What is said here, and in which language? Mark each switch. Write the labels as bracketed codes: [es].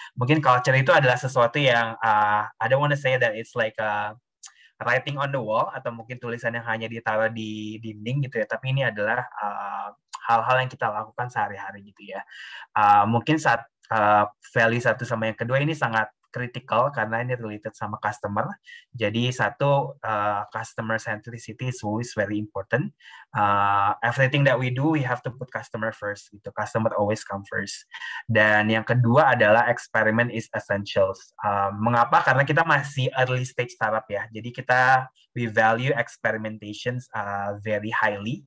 [id] Mungkin culture itu adalah sesuatu yang [en] I don't want to say that it's like writing on the wall [id] atau mungkin tulisan yang hanya ditaruh di dinding gitu ya, tapi ini adalah hal-hal yang kita lakukan sehari-hari gitu ya. Mungkin saat value satu sama yang kedua ini sangat critical karena ini related sama customer. [en] Jadi satu, customer centricity is always very important. Everything that we do, we have to put customer first gitu. Customer always come first. [id] Dan yang kedua adalah [en] experiment is essentials. [id] Mengapa? Karena kita masih early stage startup ya. [en] Jadi we value experimentations very highly.